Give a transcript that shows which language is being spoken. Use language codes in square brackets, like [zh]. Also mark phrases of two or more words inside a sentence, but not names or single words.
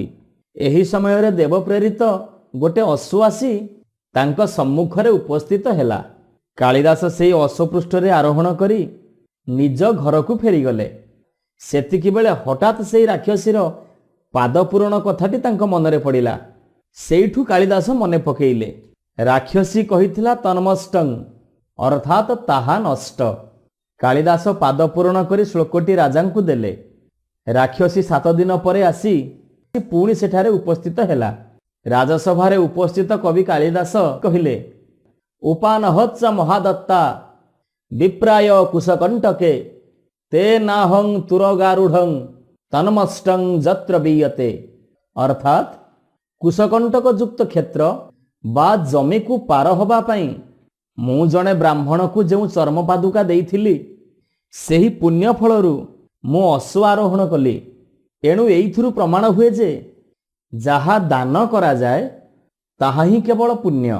[or] ଏହି ସମୟ ରେ ଦେବ ପ୍ରେରିତ ଗୋଟେ ଅଶ୍ୱ ଆସି ତାଙ୍କ ସମ୍ମୁଖ ରେ ଉପସ୍ଥିତ ହେଲା। କାଳିଦାସ ସେହି ଅଶ୍ୱ ପୃଷ୍ଠ ରେ ଆରୋହଣ କରି ନିଜ ଘର କୁ ଫେରି ଗଲେ। ସେତିକି ବେଳେ ହଠାତ ସେହି ରାକ୍ଷସୀର ପାଦ ପୂରଣ କଥାଟି ତାଙ୍କ ମନରେ ପଡ଼ିଲା। ସେଠୁ କାଳିଦାସ ମନେ ପକାଇଲେ। ରାକ୍ଷସୀ କହିଥିଲା ତନ୍ମଷ୍ଟଂ ଅର୍ଥାତ ତାହା ନଷ୍ଟ। କାଳିଦାସ ପାଦ ପୂରଣ କରି ଶ୍ଲୋକଟି ରାଜାଙ୍କୁ ଦେଲେ। ରାକ୍ଷସୀ 7 ଦିନ ପରେ ଆସି ପୁଣି ସେଠାରେ ଉପସ୍ଥିତ ହେଲା। ରାଜସଭାରେ ଉପସ୍ଥିତ କବି କାଳିଦାସ କହିଲେ, [sa] उपानहच्च महादत्ता विप्राय कुशकंटके ते नाहं तुरगारूढ़ं तन्मष्टं जत्र बीयते। [or] ଅର୍ଥାତ କୁଶକଣ୍ଟକ ଯୁକ୍ତ କ୍ଷେତ୍ର ବା ଜମି କୁ ପାର ହେବା ପାଇଁ ମୁଁ ଜଣେ ବ୍ରାହ୍ମଣ କୁ ଯେଉଁ ଚର୍ମ ପାଦୁକା ଦେଇଥିଲି ସେହି ପୁଣ୍ୟ ଫଳରୁ ମୁଁ ଅଶ୍ୱ ଆରୋହଣ କଲି। ଏଣୁ ଏଥିରୁ ପ୍ରମାଣ ହୁଏ ଯେ ଯାହା ଦାନ କରା ଯାଏ ତାହା ହିଁ କେବଳ ପୁଣ୍ୟ।